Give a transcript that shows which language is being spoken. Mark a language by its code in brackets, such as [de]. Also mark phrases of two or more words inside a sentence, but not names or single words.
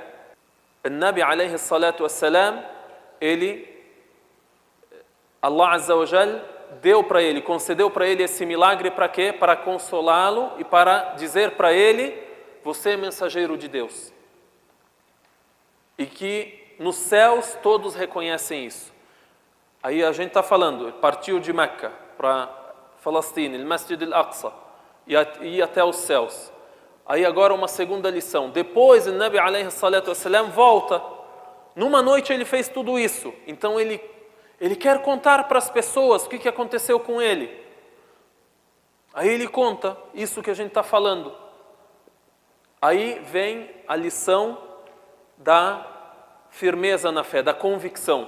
[pt] O [ar] نبي عليه الصلاة والسلام, الله عز وجل [pt] deu para ele, concedeu para ele esse milagre para quê? Para consolá-lo e para dizer para ele: você é mensageiro de Deus. E que nos céus todos reconhecem isso. Aí a gente está falando, partiu de Meca para Palestina, o Masjid al-Aqsa, e até os céus. Aí agora uma segunda lição. Depois o [ar] نبي عليه الصلاة والسلام [pt] volta. Numa noite ele fez tudo isso. Então ele quer contar para as pessoas o que aconteceu com ele. Aí ele conta isso que a gente está falando. Aí vem a lição da firmeza na fé, da convicção.